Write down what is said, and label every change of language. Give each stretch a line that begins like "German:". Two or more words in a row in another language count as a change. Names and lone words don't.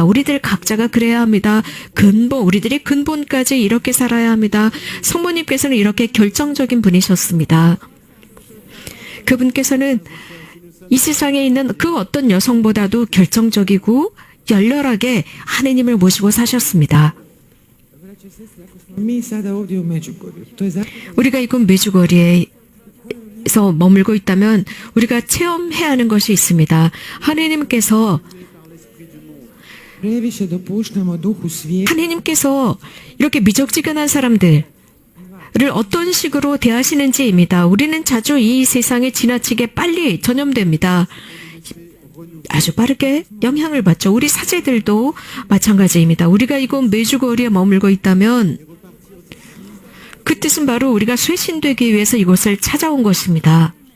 Korean: 우리들 각자가 그래야 합니다. 우리들의 근본까지 이렇게 살아야 합니다. 성모님께서는 이렇게 결정적인 분이셨습니다. 그분께서는 이 세상에 있는 그 어떤 여성보다도 결정적이고 열렬하게 하느님을 모시고 사셨습니다.
Croatian: Mi sada ovdje u Međugorju, to je
Korean: 우리가 이곳 메주거리에서 머물고 있다면 우리가 체험해야 하는 것이 있습니다. 하느님께서
Croatian: previše dopuštamo duhu svijeta
Korean: 하느님께서 이렇게 미적지근한 사람들을 어떤 식으로 대하시는지입니다. 우리는 자주 이 세상에 지나치게 빨리 전염됩니다. 아주 빠르게 영향을 받죠. 우리 사제들도 마찬가지입니다. 우리가 이곳 메주거리에 머물고 있다면 그 뜻은 바로 우리가 쇄신되기 위해서 이곳을 찾아온 것입니다.